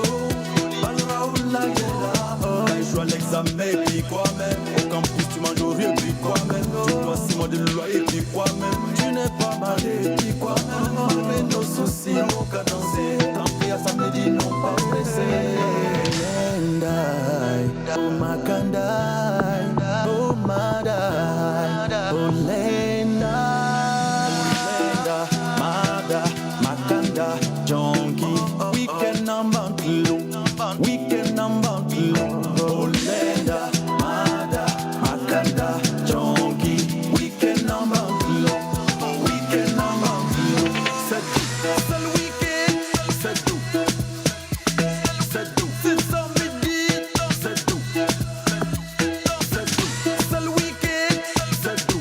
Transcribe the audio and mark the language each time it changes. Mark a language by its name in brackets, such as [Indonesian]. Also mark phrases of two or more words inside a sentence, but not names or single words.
[French] Raoul la guerre. Quand je joue à l'examen, et puis quoi même. Au campus, tu manges au riz, et puis quoi même. Tu dois 6 mois de loyer, et puis quoi même. Tu n'es pas marié, et puis quoi même. Malgré nos soucis, nos cadencés. Tant pis à samedi, non pas pressé. Lendai, oh Makandai, oh Madai, oh Lenda, Mada, Makanda, Jonky, [English] weekend number 2, weekend number 2, oh Lenda, Mada, Makanda, Jonky, weekend number 2, weekend number 2, [French] c'est le weekend, c'est tout. C'est tout, c'est samedi, c'est tout. C'est tout, c'est le week-end, c'est tout.